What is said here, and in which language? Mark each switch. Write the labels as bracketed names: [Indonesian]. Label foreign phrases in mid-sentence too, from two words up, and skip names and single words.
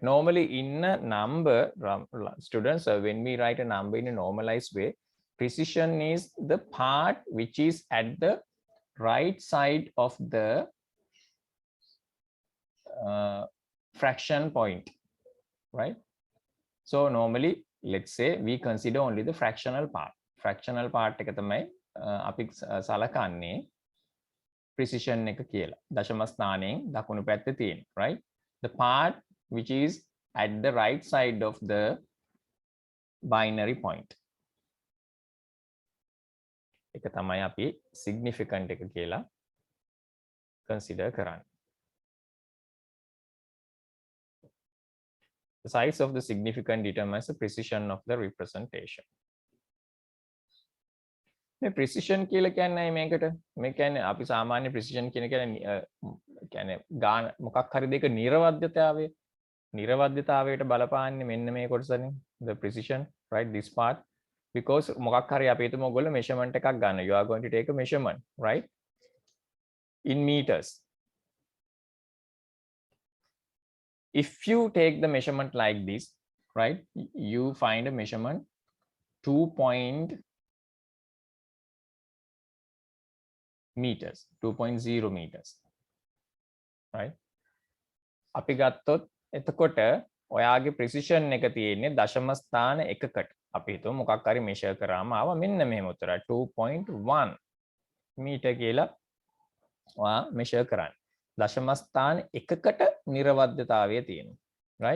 [English] Normally in a number, students, when we write a number in a normalized way, precision is the part which is at the right side of the fraction point, right? So normally, let's say we consider only the fractional part. Fractional part [Sinhala] එක තමයි අපි සලකන්නේ precision එක කියලා. දශම ස්ථානයෙන් දකුණු පැත්තේ තියෙන, [English] right? The part which is at the right side of the binary point. [Sinhala] එක තමයි අපි significant එක කියලා consider කරන්නේ. [English] The size of the significant determines the precision of the representation. [Sinhala] මේ precision කියලා කියන්නේ මේකට මේ කියන්නේ අපි සාමාන්‍ය precision කියන්නේ ගාන මොකක් හරි දෙක නිර්වද්‍යතාවයට බලපාන්නේ මෙන්න මේ කොටසනේ [English] the precision, right? This part, because [Sinhala] මොකක් හරි අපි හිතමු ඔයගොල්ලෝ measurement එකක් ගන්න. [English] You are going to take a measurement, right? In meters. If you take the measurement like this, right, you find a measurement 2.0 meters, right? [Sinhala] අපි ගත්තොත් එතකොට ඔයාගේ precision එක තියෙන්නේ දශම ස්ථාන එකකට. අපි හිතමු මොකක් හරි measure කරාම ආවා මෙන්න මෙහෙම උත්තරයි 2.1 meter කියලා ඔයා measure කරන්නේ. දශම ස්ථාන එකකට නිර්වද්‍යතාවය තියෙනවා, right?